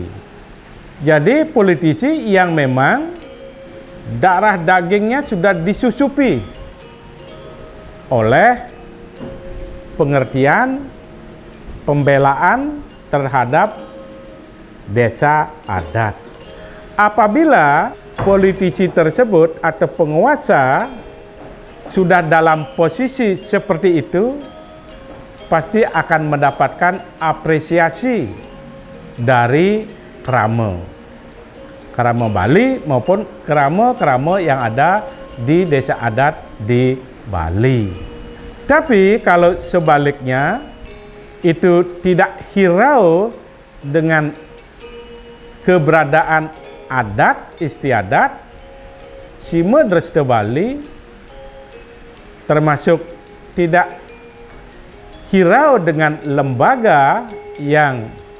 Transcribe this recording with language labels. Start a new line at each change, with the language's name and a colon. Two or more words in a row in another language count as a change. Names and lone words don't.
Indonesian: Jadi politisi yang memang darah dagingnya sudah disusupi oleh pengertian pembelaan terhadap desa adat. Apabila politisi tersebut atau penguasa sudah dalam posisi seperti itu, pasti akan mendapatkan apresiasi dari kerama Bali maupun kerama yang ada di desa adat di Bali. Tapi kalau sebaliknya itu tidak hirau dengan keberadaan adat istiadat Simodreste Bali, termasuk tidak hirau dengan lembaga yang